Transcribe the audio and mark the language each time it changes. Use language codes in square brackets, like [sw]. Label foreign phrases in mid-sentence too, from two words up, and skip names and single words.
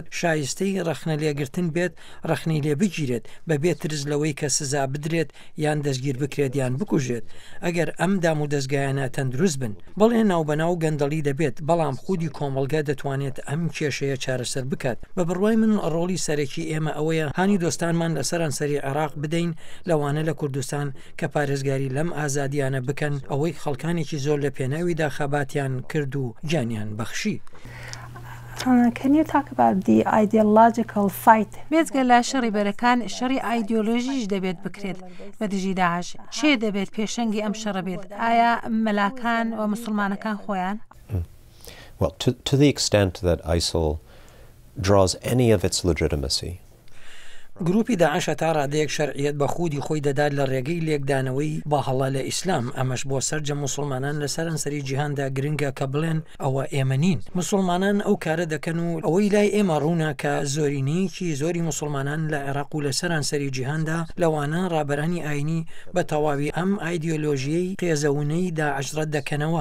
[ckb] شایستەی ڕەخنە لێگرتن بێت ڕەخنەی لێ بگیرێت بەبێ ترس لەوەی کە سزا بدرێت یان دەستگیر بکرێت یان بکوژێت ئەگەر ئەم دام و دەستگایانە تەندروست بن بەڵێ ناوبەناو گەندەڵی دەبێت بەڵام خودی کۆمەڵگە دەتوانێت ئەم کێشەیە چارەسەر بکات بە بڕوای من ڕۆڵی سەرەکی ئێمە ئەوەیە هانی دۆستانمان لە سەرانسەری عێراق بدەین لەوانە لە کوردستان کە پارێزگاری لەم ئازادیانە بکەن ئەوەی خەڵکانێکی زۆر لە پێناویدا خەباتیان کرد و گیانیان بەخشی. [en] Can you talk about the ideological fight? [ckb] بێجگە لە شەڕی بەرەکان شەڕی ئایدۆلۆژیش دەبێت بکرێت بە دژی داعش چێ دەبێت پێشەنگی ئەم شەڕە بێت ئایا مەلاکان و مسلمانەکان خۆیان؟ [en] Well, to the extent that ISIL draws any of its legitimacy [ckb] گروپی داعش تا ڕادەیەک شەرعیەت بە خودی خۆی دەدات لە ڕێگەی لێکدانەوەی با هەڵا لە ئیسلام ئەمەش بۆ سەرجە مسلمانان لە سەرانسەری جیهاندا گرنگە کە بڵێن ئەوە ئێمە نین. مسلمانان ئەو کارە دەکەن و ئەوەی لای ئێمە ڕوونە کە زۆرینەیەکی زۆری مسلمانان لە عێراق و لە سەرانسەری جیهاندا لەوانە ڕابەرانی ئاینی بە تەواوی ئەم ئایدیۆلۆژیەی قێزەونەی داعش ڕەت دەکەنەوە.